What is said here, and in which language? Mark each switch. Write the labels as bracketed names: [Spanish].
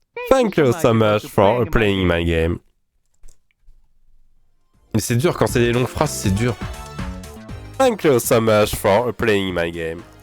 [English] Thank you so much for playing my game. [French] Mais c'est dur, quand c'est des longues phrases, c'est dur. [English] Thank you so much for playing my game.